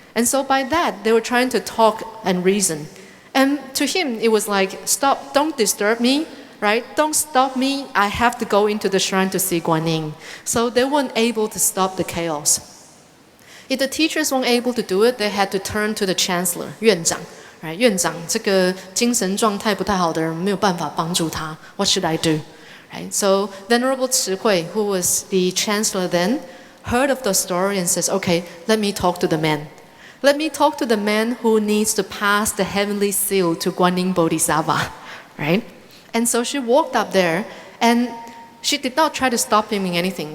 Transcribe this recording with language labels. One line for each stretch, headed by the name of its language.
English: And so by that, they were trying to talk and reason. And to him, it was like, stop, don't disturb me, right? Don't stop me, I have to go into the shrine to see Guanyin. So they weren't able to stop the chaos. If the teachers weren't able to do it, they had to turn to the Chancellor, 院长. Right?
Chinese: 院长这个精神状态不太好的人没有办法帮助他.
English: What should I do? Right? So Venerable Hui, who was the Chancellor then, heard of the story and says, okay, let me talk to the man. Let me talk to the man who needs to pass the heavenly seal to Guanyin Bodhisattva. Right? And so she walked up there, and she did not try to stop him in anything.